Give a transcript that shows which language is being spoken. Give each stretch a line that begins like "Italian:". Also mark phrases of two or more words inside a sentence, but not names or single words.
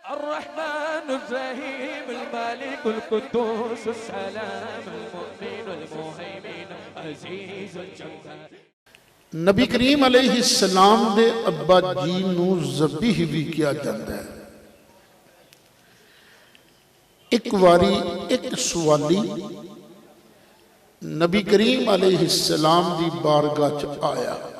Arabic: الرحمن الرحيم الملك القدوس السلام المؤمن المهيمن عزيز الجبار।
Punjabi: نبی کریم علیہ السلام دے ابا جی نوں ذبیح وی کیہا جاندا اے. اک واری اک سوالی نبی کریم علیہ السلام دی بارگاہ چ آیا.